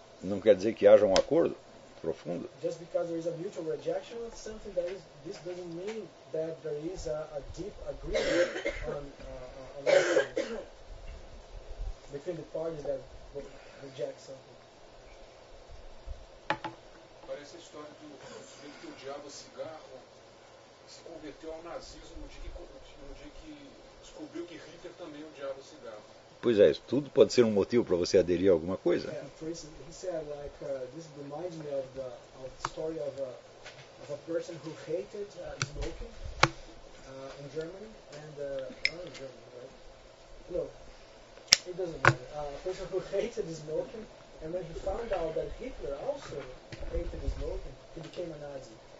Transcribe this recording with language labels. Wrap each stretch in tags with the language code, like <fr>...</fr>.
<pt>Não quer dizer que haja um acordo profundo.</pt> <en>Just because there is a mutual rejection of something, that is, this doesn't mean that there is a deep agreement on something. Between the parties that reject something.</en> <pt>Parece a história do sujeito que odiava cigarro se converteu ao nazismo no dia que descobriu que Hitler também odiava cigarro. Pois é, isso tudo pode ser um motivo para você aderir a alguma coisa. Ele disse,</pt> <en>this reminds me of the story of a person who hated smoking in Germany and not in Germany, right? No. It doesn't matter. A person who hated smoking, and when he found out that Hitler also hated smoking, he became a Nazi.</en>